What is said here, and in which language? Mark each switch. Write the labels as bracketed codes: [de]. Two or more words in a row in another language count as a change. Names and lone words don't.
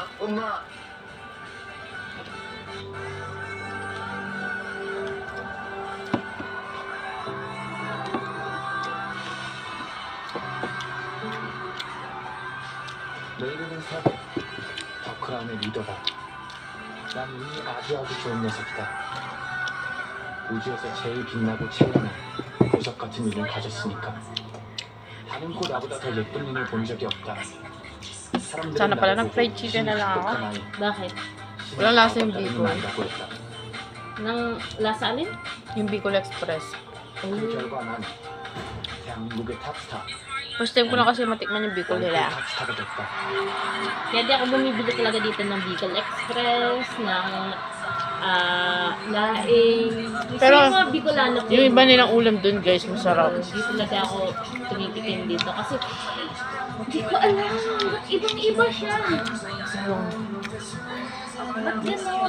[ko] 엄마. 내 이름은 섭. 더크라운의 리더다. 난 이미 아주 좋은 녀석이다. 우주에서 제일 빛나고 찬란한 보석 같은 눈을 가졌으니까. 단연코 나보다 더 예쁜 눈을 본 적이 없다. [tl] Sana pala ng fried chicken na lang ako. Bakit? Walang lasa yung Bicol. Nang lasa alin? Yung Bicol Express. [ko] 그 결과 난 대한민국의 탑스타. [en] First time [tl] ko na kasi matikman yung Bicol nila. [ko] 탑스타가 됐다. [tl] Kaya di ako bumibili talaga dito ng Bicol Express, ng laing. Pero, yung mga Bicolano po. Yung iba nilang ulam dun, guys, masarap. Hindi talaga ako tumipitin dito kasi hindi ko alam. Ibang-iba siya. Ba't gano'n?